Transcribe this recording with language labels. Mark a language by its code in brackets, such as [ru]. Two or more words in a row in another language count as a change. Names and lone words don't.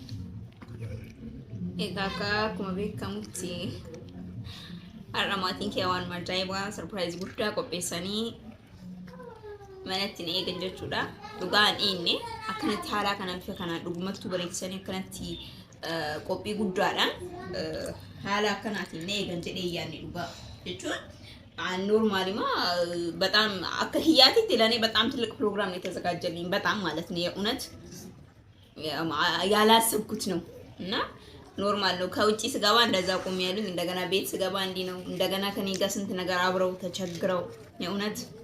[om] Egaa akkuma beekamutti har'a maatiin kiyya waan ajaa'ibaa sarpiraayiz guddaa qopheessanii manatti ni eegan jechuudha. Dhugaan inni akkanatti haala kanaan bifa kanaan dhugumattuu bareechisanii akkanatti qophii guddaadhaan haala akkanaatiin ni eegan jedhee yaadni dhugaa jechuun [am] ኖርማሊ በጣም አከ ህያት ለኔ በጣም ትልቅ ፕሮግራም ነው የተዘጋጀልኝ በጣም ማለት ነው የእውነት ያላሰብኩት ነው እና ኖርማል ነው ከውጪ ስገባ እንደዛ ቆም ያሉኝ እንደገና ቤት ስገባ እንዲ ነው እንደገና ከኔ ጋር ስንት ነገር አብረው ተቸግረው የእውነት